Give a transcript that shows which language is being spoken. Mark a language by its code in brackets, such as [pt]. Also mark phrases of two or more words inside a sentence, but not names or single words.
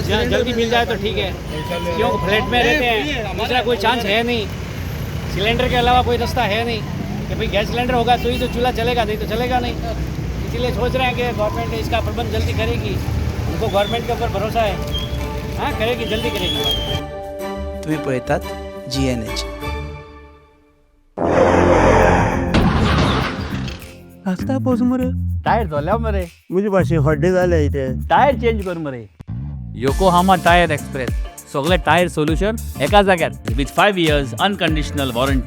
[hi] जल्दी मिल जाए तो ठीक है, क्योंकि फ्लैट में रहते हैं, दूसरा कोई चांस है नहीं। सिलेंडर के अलावा कोई रास्ता है नहीं कि भाई गैस सिलेंडर होगा तो ही तो चूल्हा चलेगा, नहीं तो चलेगा नहीं। इसीलिए सोच रहे हैं कि गवर्नमेंट इसका प्रबंध जल्दी करेगी, उनको गवर्नमेंट के ऊपर भरोसा है। हाँ करेगी, जल्दी करेगी। [mr] तुम्ही पळतात GNH. आता पाऊस मरे टायर धोल्या मरे, म्हणजे भाषे हड्डे झाले इथे. [en] tyre change [mr] कर मरे. योकोहामा टायर एक्सप्रेस सगळे [en] tyre solution [mr] एका जाग्यार [en] with 5 years unconditional warranty.